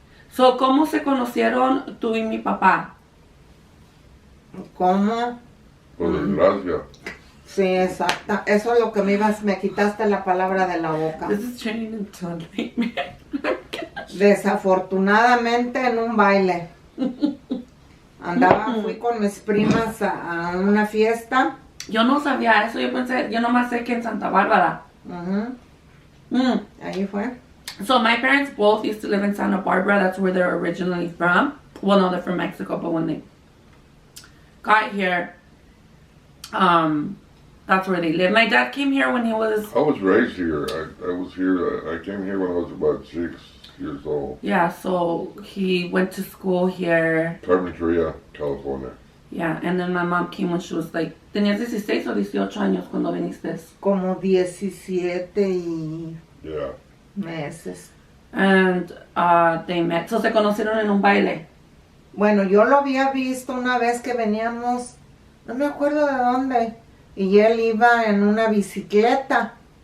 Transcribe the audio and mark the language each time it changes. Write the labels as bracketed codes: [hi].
[es] So, ¿cómo se conocieron tú y mi papá? ¿Cómo? Por desgracia. Sí, exacta. Eso es lo que me quitaste la palabra de la boca. [en] This is turning into a nightmare. [es] Desafortunadamente en un baile. Fui con mis primas a una fiesta. Yo no sabía eso, yo nomás sé que en Santa Bárbara. Ahí fue. [en] So my parents both used to live in Santa Barbara. That's where they're originally from. Well, no, they're from Mexico, but when they got here, that's where they live. My dad came here when he was... I was raised here. I was here. I came here when I was about 6 years old. Yeah, so he went to school here. Carpinteria, California. Yeah, and then my mom came when she was like... [es] ¿Tenías 16 o 18 años cuando viniste? Como 17 [en] Yeah. [es] meses. [en] And they met. [es] So se conocieron en un baile. Bueno, yo lo había visto una vez que veníamos, no me acuerdo de dónde, y él iba en una bicicleta.